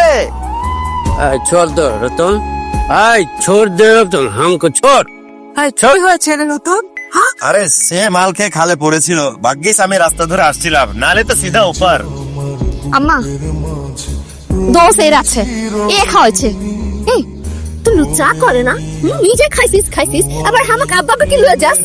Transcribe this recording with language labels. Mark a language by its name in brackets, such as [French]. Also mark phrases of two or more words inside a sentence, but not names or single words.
[Hindi] छोड़ दो रतन, छोड़ दे रतन, हमको छोड़। [Bangla] কি হয়েছে রে নতুন? আরে সে মাল খেয়ে খালে পড়েছিল, ভাগ্যিস আমি রাস্তা ধরে আসছিলাম, নালে তো [Hindi] सीधा ऊपर। [Bangla] আম্মা, দোষ এর আছে, এ খাওয়াইছে। এই তুই লুচা করে না, নিজে খাইছিস, আবার হামাক আব্বাকে কি লয়ে যাস?